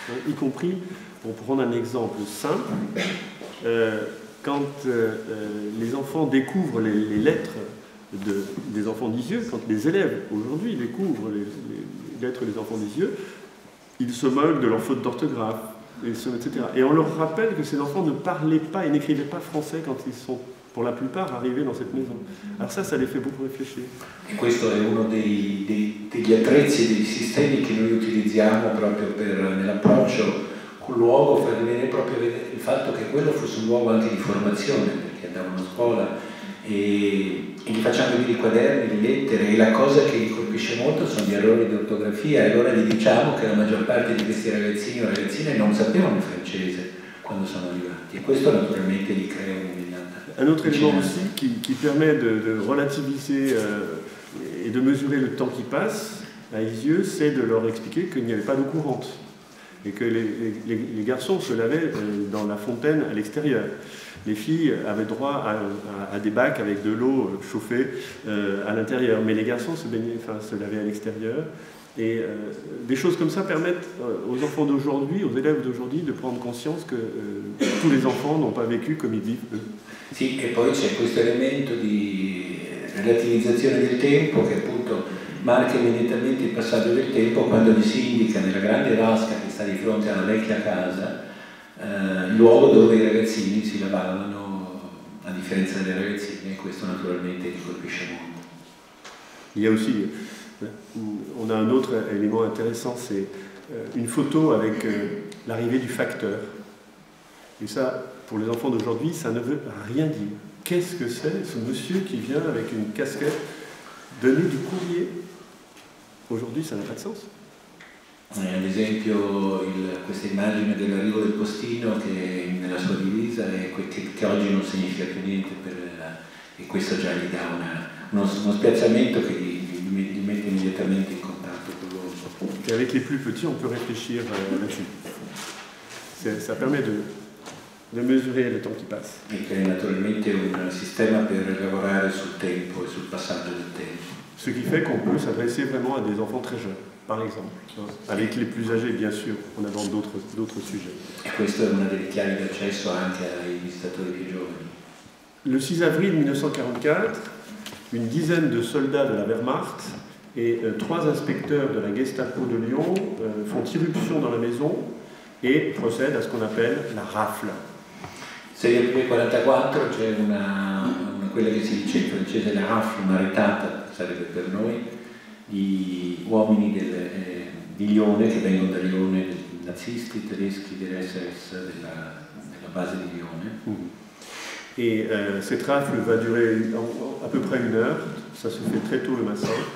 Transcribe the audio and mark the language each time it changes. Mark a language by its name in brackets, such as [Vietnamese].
[French] Y compris, pour prendre un exemple simple, quand les enfants découvrent les lettres des enfants d'Isieux, quand les élèves aujourd'hui découvrent les lettres des enfants d'Isieux, ils se moquent de leurs fautes d'orthographe, etc. Et on leur rappelle que ces enfants ne parlaient pas et n'écrivaient pas français quand ils sont, pour la plupart, arrivés dans cette maison. Alors ça les fait beaucoup réfléchir. [Italian] E questo è uno degli attrezzi, dei sistemi che noi utilizziamo proprio nell'approccio col luogo, per vedere proprio il fatto che quello fosse un luogo anche di formazione, perché andavano a scuola e gli facciamo vedere i quaderni, le lettere, e la cosa che gli colpisce molto sono gli errori di ortografia, e allora gli diciamo che la maggior parte di questi ragazzini o ragazzine non sapevano il francese quando sono arrivati, e questo naturalmente gli crea [French] un autre élément aussi qui permet de relativiser et de mesurer le temps qui passe à Isieux, c'est de leur expliquer qu'il n'y avait pas d'eau courante et que les garçons se lavaient dans la fontaine à l'extérieur. Les filles avaient droit à des bacs avec de l'eau chauffée à l'intérieur, mais les garçons se lavaient à l'extérieur. Et des choses comme ça permettent aux enfants d'aujourd'hui, aux élèves d'aujourd'hui, de prendre conscience que tous les enfants n'ont pas vécu comme ils vivent eux. [Italian] Sì, e poi c'è questo elemento di relativizzazione del tempo che appunto marca immediatamente il passaggio del tempo quando gli si indica nella grande vasca che sta di fronte alla vecchia casa il luogo dove i ragazzini si lavavano, a differenza delle ragazzine, e questo naturalmente gli colpisce molto. [French] Il y a aussi, on a un autre élément intéressant, c'est une photo avec l'arrivée du facteur. Et ça, pour les enfants d'aujourd'hui, ça ne veut rien dire. Qu'est-ce que c'est ce monsieur qui vient avec une casquette donner du courrier? Aujourd'hui, ça n'a pas de sens. [Italian] Ad esempio questa immagine dell'arrivo del postino che nella sua divisa che oggi non significa più niente, e questo già gli dà uno spiazzamento che gli mette immediatamente in contatto con l'uomo. [French] Et avec les plus petits, on peut réfléchir là-dessus. Ça permet de mesurer le temps qui passe. [Italian] E che è naturalmente un sistema per lavorare sul tempo e sul passaggio del tempo. [French] Ce qui fait qu'on peut s'adresser vraiment à des enfants très jeunes, par exemple. Avec les plus âgés, bien sûr, on aborde d'autres sujets. [Italian] E questo è una delle chiavi d'accesso anche ai visitatori più giovani. [French] Le 6 avril 1944, une dizaine de soldats de la Wehrmacht et 3 inspecteurs de la Gestapo de Lyon font irruption dans la maison et procèdent à ce qu'on appelle la rafle. [Italian] 6 aprile 1944 c'è quella che si dice in francese la rafle, una retata, sarebbe per noi, di uomini di Lione, che vengono da Lione, nazisti tedeschi dell'SS, della base di Lione. [French] Et cette rafle va durer à peu près 1 heure, ça se fait très tôt le matin.